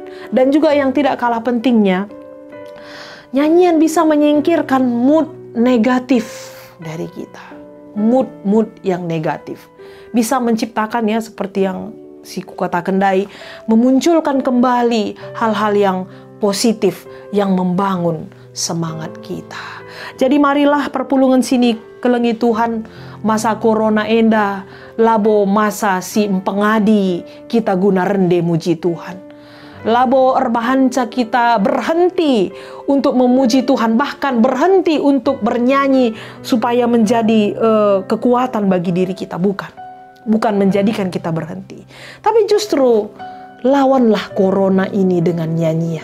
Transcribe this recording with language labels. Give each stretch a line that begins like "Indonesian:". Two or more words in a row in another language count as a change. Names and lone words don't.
Indonesian: Dan juga yang tidak kalah pentingnya, nyanyian bisa menyingkirkan mood negatif dari kita. Mood yang negatif. Bisa menciptakan, ya, seperti yang
Batak Karo: si kata kendai,
Indonesian: memunculkan kembali hal-hal yang positif yang membangun semangat kita.
Batak Karo: Jadi marilah perpulungan sini kelengi Tuhan, masa corona enda, labo masa si pengadi kita guna rende muji Tuhan. Labo erbahanca
Indonesian: kita berhenti untuk memuji Tuhan, bahkan berhenti untuk bernyanyi supaya menjadi kekuatan bagi diri kita. bukan menjadikan kita berhenti. Tapi justru lawanlah corona ini dengan nyanyian.